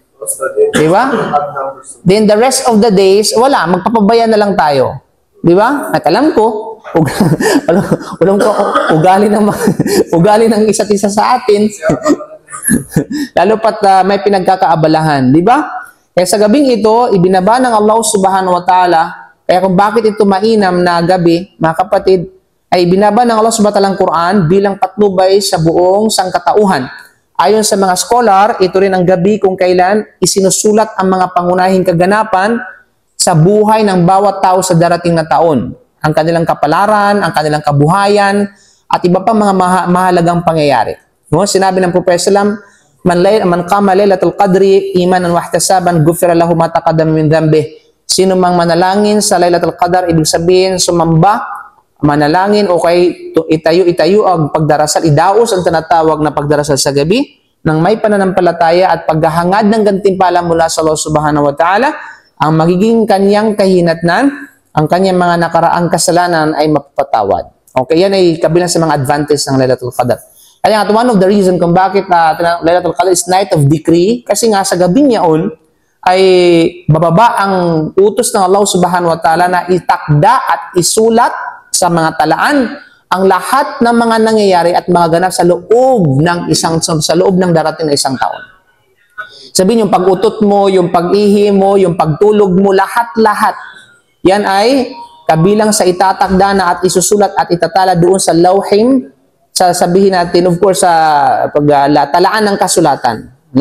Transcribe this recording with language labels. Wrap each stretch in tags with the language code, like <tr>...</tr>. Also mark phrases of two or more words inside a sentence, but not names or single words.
<tl>Di ba?</tl> <en>Then the rest of the days,</en> <tl>wala, magpapabaya na lang tayo. Di ba? At alam ko, ugali ng isa't isa sa atin. Lalo pat may pinagkakaabalahan, di ba? Kaya sa gabing ito, ibinaba ng Allah</tl> <ar>سبحانه وتعالى,</ar> <tl>kaya kung bakit ito mainam na gabi, mga kapatid, ay binaba ng Allah</tl> <ar>سبحانه وتعالى</ar> <tl>ang Quran bilang patnubay sa buong sangkatauhan. Ayon sa mga scholar, ito rin ang gabi kung kailan isinusulat ang mga pangunahing kaganapan sa buhay ng bawat tao sa darating na taon. Ang kanilang kapalaran, ang kanilang kabuhayan, at iba pa mga mahalagang pangyayari. No? Sinabi ng Propeta Sallam,</tl> <ar>من قام ليلة القدر إيمانا واحتسابا غفر له ما تقدم من ذنبه.</ar> <tl>Sino mang manalangin sa Laylatul Qadar, ibig sabihin sumamba, manalangin o kay itayo ang pagdarasal, idaos ang tinatawag na pagdarasal sa gabi nang may pananampalataya at paghahangad ng gantimpala mula sa Allah</tl> <ar>سبحانه وتعالى,</ar> <tl>ang magiging kanyang kahinatnan, ang kanyang mga nakaraang kasalanan ay mapapatawad. Okay, yan ay kabilang sa mga advantage ng Laylatul Qadar. Kaya nga,</tl> <en>one of the reason</en> <tl>kung bakit</tl> <en>Laylatul Qadar is night of decree,</en> <tl>kasi nga sa gabi niyaon ay bababa ang utos ng Allah</tl> <ar>سبحانه وتعالى</ar> <tl>na itakda at isulat sa mga talaan ang lahat ng mga nangyayari at mga ganap sa loob ng darating na isang taon. Sabihin yung pag-utot mo, yung pag-ihi mo, yung pagtulog mo, lahat-lahat. Yan ay kabilang sa itatakda na at isusulat at itatala doon sa lawhim, sabihin natin,</tl> <en>of course,</en> <tl>sa talaan ng kasulatan.</tl>